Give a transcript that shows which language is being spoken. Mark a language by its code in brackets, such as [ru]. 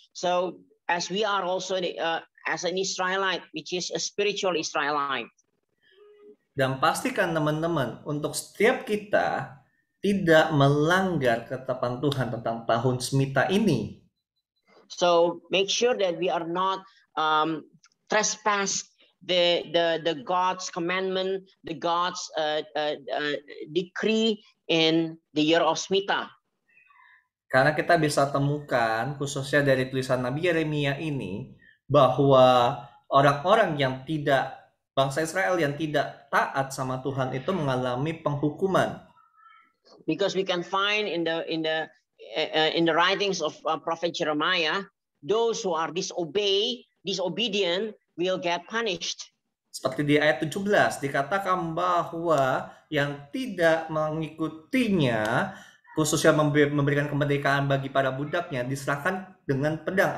[en] So as we are also as an Israelite, which is a spiritual Israelite. [id] Dan pastikan teman-teman untuk setiap kita tidak melanggar ketetapan Tuhan tentang tahun Semita ini. [en] So make sure that we are not trespass the God's commandment, the God's decree in the year of Semita. [id] Karena kita bisa temukan khususnya dari tulisan Nabi Yeremia ini bahwa orang-orang yang tidak bangsa Israel yang tidak taat sama Tuhan itu mengalami penghukuman. [en] Because we can find in the writings of Prophet Jeremiah, those who are disobedient will get punished. [id] Seperti di ayat 17 dikatakan bahwa yang tidak mengikutinya, khususnya memberikan kemerdekaan bagi para budaknya, diserahkan dengan pedang.